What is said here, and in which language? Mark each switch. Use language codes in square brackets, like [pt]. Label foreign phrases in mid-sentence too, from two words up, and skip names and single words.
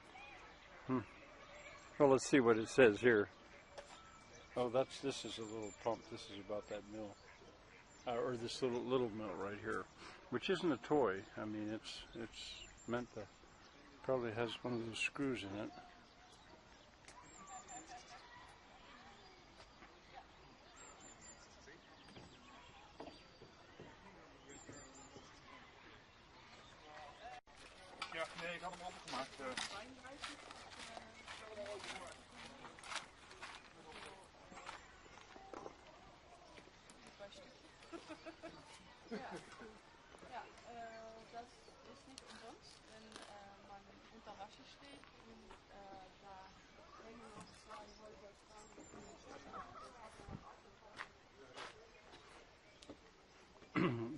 [en] Well, let's see what it says here. Oh, this is a little pump. This is about that mill, or this little mill right here, which isn't a toy. I mean, it's meant to. Probably has one of those screws in it. [nl] Ja, nee, ik had hem opengemaakt. [de] Ja, das ist nicht umsonst, wenn man unter Wasser steht und da hängen noch 2 Häuser dran.